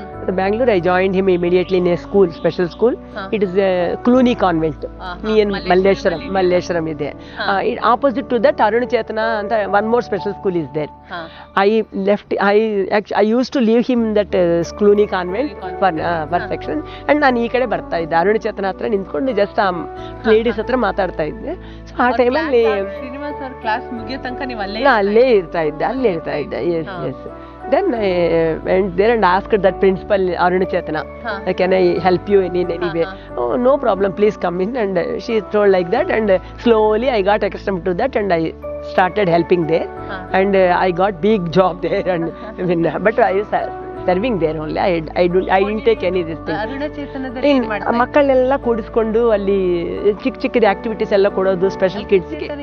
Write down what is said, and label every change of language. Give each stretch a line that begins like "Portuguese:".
English: So Bangalore, I joined him immediately in a school, special school. It is a Cluny convent near Malleshwaram is there. Opposite to that, Aruna Chetana and one more special school is there. I used to leave him in that Cluny convent for section.
Kannada: And ನಾನು ಈ ಕಡೆ ಬರ್ತಾ ಇದ್ದೆ, ಅರುಣ ಚೇತನ ಹತ್ರ ನಿಂತ್ಕೊಂಡು just ಆ ladies ಹತ್ರ ಮಾತಾಡ್ತಾ ಇದ್ದೆ. ಸೊ ಆ ಟೈಮಲ್ಲಿ ಶ್ರೀನಿವಾಸ್ ಅವ್ರ ಕ್ಲಾಸ್ ಮುಗಿಯೋ ತನಕ ನೀವು ಅಲ್ಲೇ ಇರ್ತಾ ಇದ್ದೆ. S S.
English: Then I went there and asked that principal Aruna Chetana, can I help you in any way? Oh, no problem, please come in. And she told like that, and slowly I got accustomed to that and I started helping there. And I got big job there. And I mean, but I was serving there only. I didn't take any this thing.
Kannada: Aruna ಚೇತನದಲ್ಲಿ ಮಕ್ಕಳನ್ನೆಲ್ಲ ಕೂಡಿಸ್ಕೊಂಡು ಅಲ್ಲಿ ಚಿಕ್ಕ activities ಎಲ್ಲ ಕೊಡೋದು special ಕಿಡ್ಸ್ಗೆ.